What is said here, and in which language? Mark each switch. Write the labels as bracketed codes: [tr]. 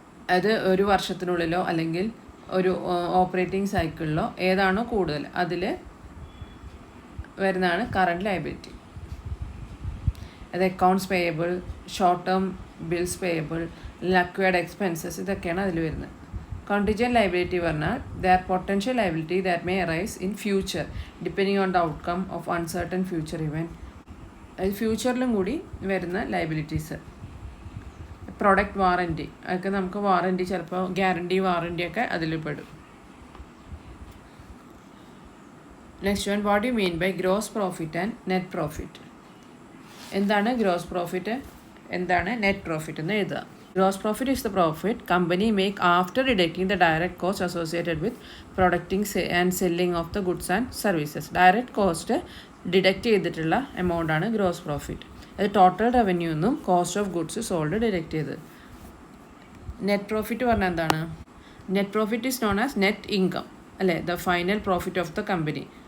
[ml] അത് ഒരു വർഷത്തിനുള്ളിലോ അല്ലെങ്കിൽ ഒരു ഓപ്പറേറ്റിംഗ് സൈക്കിളിലോ ഏതാണോ കൂടുതൽ അതിൽ വരുന്നതാണ് കറണ്ട് ലയബിലിറ്റി. അത് accounts payable, short term bills payable, acquired expenses, ഇതൊക്കെയാണ് അതിൽ വരുന്നത്. [en] Contingent liability പറഞ്ഞാൽ their potential liability that may arise in future depending on the outcome of uncertain future event. [ml] അത് ഫ്യൂച്ചറിലും കൂടി വരുന്ന ലയബിലിറ്റീസ്. പ്രൊഡക്റ്റ് വാറൻറ്റി, അതൊക്കെ നമുക്ക് വാറൻറ്റി, ചിലപ്പോൾ ഗ്യാരണ്ടി വാറൻറ്റിയൊക്കെ അതിൽ പെടും. [en] Next one, what you mean by gross profit and net profit? [ml] എന്താണ് gross profit, എന്താണ് നെറ്റ് പ്രോഫിറ്റ് എന്ന് എഴുതുക. [en] Gross profit is the profit company make after deducting the direct cost associated with producing and selling of the goods and services. [ml] Direct cost deduct ചെയ്തിട്ടുള്ള amount ആണ് gross profit. അത് total revenue എന്നും cost of goods sold deduct ചെയ്ത്. Net profit പറഞ്ഞാൽ എന്താണ്? [en] Net profit is known as net income, അല്ലേ? The final profit of the company.